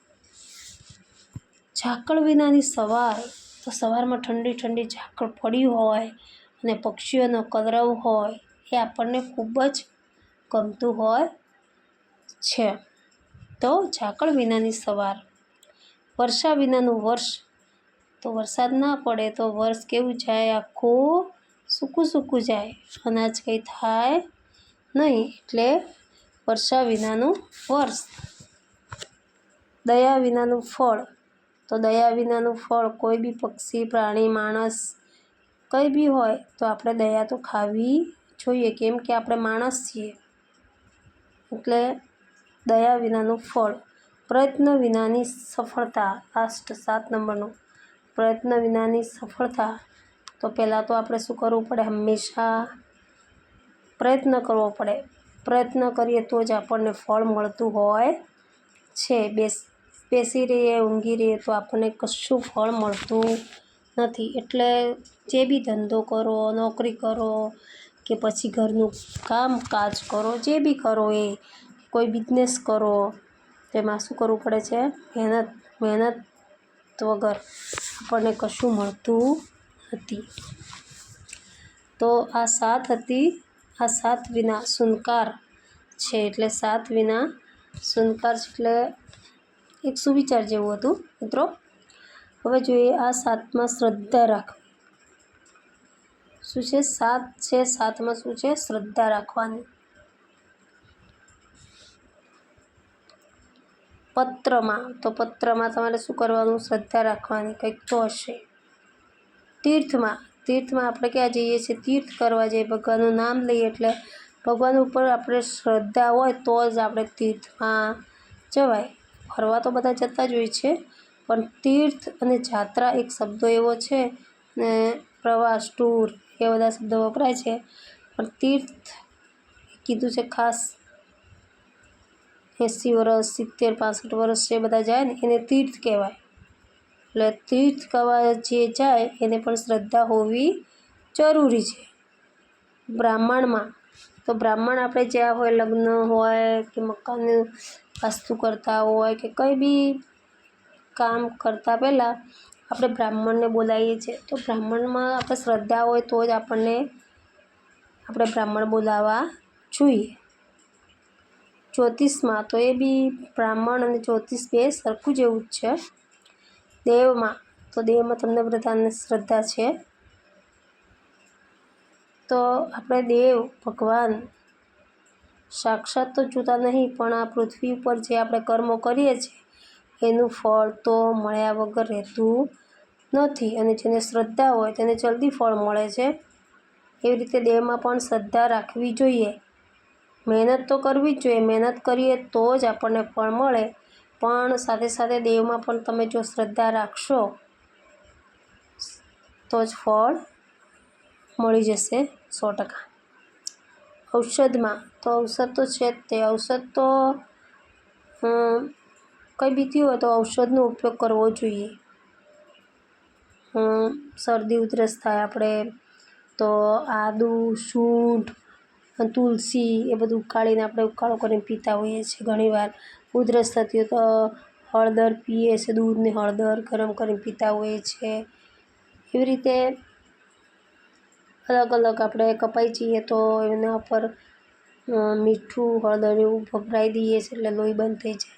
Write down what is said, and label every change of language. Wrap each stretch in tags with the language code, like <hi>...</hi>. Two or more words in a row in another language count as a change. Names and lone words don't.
<gu>ઝાકળ વિનાની સવાર, તો સવારમાં ઠંડી ઠંડી ઝાકળ પડી હોય અને પક્ષીઓનો કલરવ હોય એ આપણને ખૂબ જ ગમતું હોય છે। તો ઝાકળ વિનાની સવાર। વર્ષા વિનાનું વર્ષ, તો વરસાદ ના પડે તો વર્ષ કેવું જાય? આખું સૂકું સૂકું જાય, અનાજ કઈ થાય નહીં એટલે વર્ષા વિનાનું વર્ષ। દયા વિનાનું ફળ, તો દયા વિનાનું ફળ કોઈ બી પક્ષી પ્રાણી માણસ કઈ બી હોય તો આપણે દયા તો ખાવી જોઈએ કેમ કે આપણે માણસ છીએ એટલે દયા વિનાનું ફળ। પ્રયત્ન વિનાની સફળતા, લાસ્ટ 7 નંબરનું પ્રયત્ન વિનાની સફળતા। તો પહેલા તો આપણે શું કરવું પડે? હંમેશા પ્રયત્ન કરવો પડે। પ્રયત્ન કરીએ તો જ આપણને ફળ મળતું હોય છે। બેસી રહીએ ઊંઘી રહીએ તો આપણને કશું ફળ મળતું નથી। એટલે જે બી ધંધો કરો, નોકરી કરો કે પછી ઘરનું કામકાજ કરો, જે બી કરો એ કોઈ બિઝનેસ કરો તેમાં શું કરવું પડે છે? મહેનત. મહેનત વગર આપણને કશું મળતું નથી। તો આ 7 હતી, આ 7 વિના સુનકાર છે એટલે 7 વિના સુનકાર એટલે એક સુવિચાર જેવું હતું મિત્રો। હવે જોઈએ આ 7 માં શ્રદ્ધા રાખવી। શું છે? 7 છે, 7 માં શું છે? શ્રદ્ધા રાખવાની। પત્રમા, તો પત્રમા તમારે શું કરવાનું? શ્રદ્ધા રાખવાની, કંઈક તો હશે. તીર્થમાં, તીર્થમાં આપણે ક્યાં જઈએ છીએ? તીર્થ કરવા જઈએ, ભગવાનનું નામ લઈએ એટલે ભગવાન ઉપર આપણે શ્રદ્ધા હોય તો જ આપણે તીર્થમાં જવાય। ફરવા તો બધા જતા જ હોય છે પણ તીર્થ અને યાત્રા એક શબ્દો એવો છે ને પ્રવાસ ટૂર એ બધા શબ્દો વપરાય છે પણ તીર્થ કીધું છે ખાસ 80 વર્ષ 70 65 વર્ષ જે બધા જાય ને એને તીર્થ કહેવાય। એટલે તીર્થ કરવા જે જાય એને પણ શ્રદ્ધા હોવી જરૂરી છે। બ્રાહ્મણમાં, તો બ્રાહ્મણ આપણે જ્યાં હોય લગ્ન હોય કે મકાન વાસ્તુ કરતા હોય કે કઈ બી કામ કરતા પહેલા આપણે બ્રાહ્મણને બોલાવીએ છીએ। તો બ્રાહ્મણમાં આપણે શ્રદ્ધા હોય તો જ આપણને આપણે બ્રાહ્મણ બોલાવા જોઈએ। જ્યોતિષમાં, તો એ બી બ્રાહ્મણ અને જ્યોતિષ બે સરખું જેવું જ છે। દેવમાં, તો દેવમાં તમને બધાને શ્રદ્ધા છે। તો આપણે દેવ ભગવાન સાક્ષાત તો જોતા નહીં પણ આ પૃથ્વી પર જે આપણે કર્મો કરીએ છીએ એનું ફળ તો મળ્યા વગર રહેતું નથી અને જેને શ્રદ્ધા હોય તેને જલ્દી ફળ મળે છે। એવી રીતે દેવમાં પણ શ્રદ્ધા રાખવી જોઈએ। મહેનત તો કરવી જ જોઈએ, મહેનત કરીએ તો જ આપણને ફળ મળે પણ સાથે સાથે દેવમાં પણ તમે જો શ્રદ્ધા રાખશો તો જ ફળ મળી જશે 100%। ઔષધમાં, તો ઔષધ તો છે જ તે। ઔષધ તો કઈ બી થયું હોય તો ઔષધનો ઉપયોગ કરવો જોઈએ। શરદી ઉધરસ થાય આપણે તો આદુ, સૂંઠ તુલસી એ બધું ઉકાળીને આપણે ઉકાળો કરીને પીતા હોઈએ છીએ. ઘણીવાર ઉધરસ થતી હોય તો હળદર પીએ છીએ, દૂધને હળદર ગરમ કરીને પીતા હોઈએ છીએ. એવી રીતે અલગ અલગ આપણે કપાઈ જઈએ તો એના ઉપર મીઠું હળદર એવું ભભરાઈ દઈએ છીએ એટલે લોહી બંધ થઈ જાય.</gu>